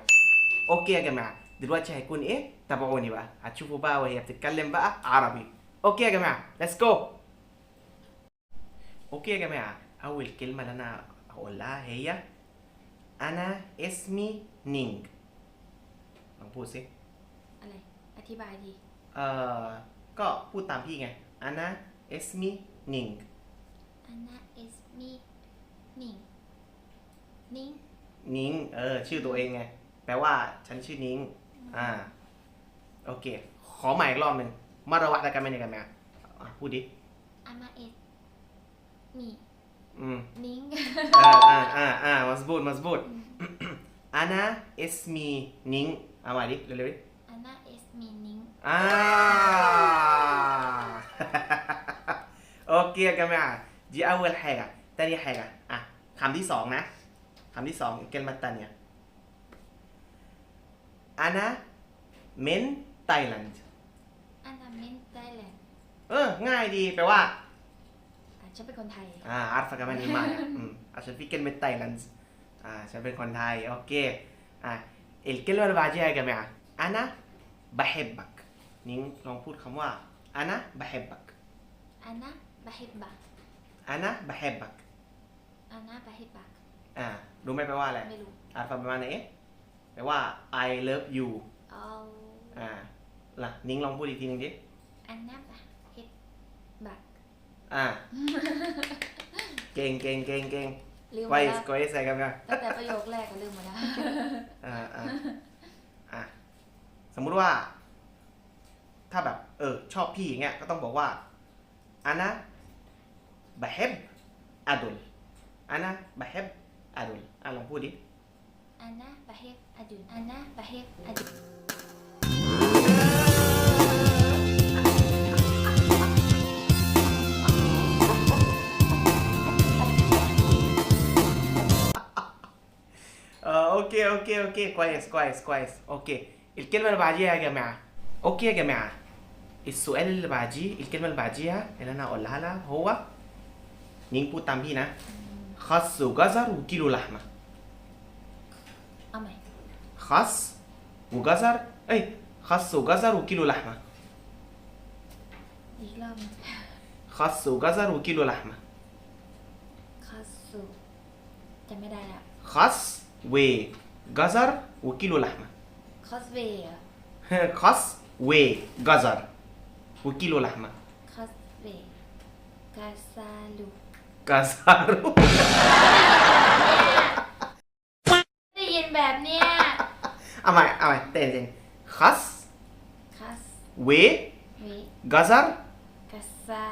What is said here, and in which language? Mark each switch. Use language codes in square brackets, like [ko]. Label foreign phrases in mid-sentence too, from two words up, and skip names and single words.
[ar] اوكي يا جماعه، دلوقتي هيكون ايه؟ تابعوني بقى هتشوفوا بقى وهي بتتكلم بقى عربي. اوكي يا جماعه [en] let's go. [ar] اوكي يا جماعه، اول كلمه اللي انا هقول لها هي انا اسمي نينج. بوسي [th] อะไรอธิบายดี ก็พูดตามพี่ไง [ar] أنا اسمي [th] นิง [ar] أنا اسمي نينج نينج [th] นิงชื่อตัวเองไงแปลว่าฉันชื่อนิงโอเคขอใหม่อีกรอบหนึ่งมาระวัดกันไหมเนี่ยกันไหมพูดดิ [ar] أنا اسمي نينج مظبوط أنا اسمي نينج [th] เอาใหม่ดิเร็วๆดิ [ar] أنا اسمي نينج اوكي يا جماعة، دي أول حاجة. تاني حاجة [th] คำที่สองนะคำที่สอง [ar] الكلمة التانية أنا من تايلاند أنا من تايلاند [th] ง่ายดีแปลว่า ฉันเป็นคนไทย [ar] عارفة كمان ايه معنى عشان في كلمة تايلاند عشان [th] เป็นคนไทย [ar] اوكي الكلمة اللي بعديها يا جماعة أنا بحبك. [th] نين ลองพูดคำว่า [ar] أنا بحبك أنا بحبك أنا بحبك أنا بحبك [th] รู้ไหมแปลว่าอะไร ไม่รู้ [ar] عارفة بمعنى ايه [th] แปลว่า [en] I love you [th] เอา ล่ะนิ้งลองพูดอีกทีนึงดิ [ar] أنا بحبك [th] เก่ง ลืมหมด [ar] كويس [th] แล้ว [ar] كويس يا جماعة [th] ตั้งแต่ประโยคแรกก็ลืมหมดแล้ว สมมุติว่าถ้าแบบชอบพี่อย่างเงี้ยก็ต้องบอกว่า [ar] أنا بحب أدل أنا بحب أدل [th] ลองพูดดิ [ar] أنا بحب أدل أنا بحب أدل اوكي كويس اوكي الكلمة اللي بعديها يا جماعة. اوكي يا جماعة، السؤال اللي بعديه الكلمة اللي بعديها اللي انا هقولها لها هو نين [th] พูดตามพี่นะ [ar] خس وجزر وكيلو لحمة. [th] เอาใหม่ [ar] خس وجزر خس وجزر وكيلو لحمة. [th] อีกรอบหนึ่ง [ar] خس وجزر وكيلو لحمة. [th] คัสสุจำไม่ได้แล้ว [ar] خس وجزر وكيلو لحمة. คอสเวย์ خس وجزر وكيلو لحمة. คอสเวย์กาซาลู كسر [th] ได้ยินแบบเนี้ย เอาใหม่เต้นخس [ar] คัส وجزر เวกาซา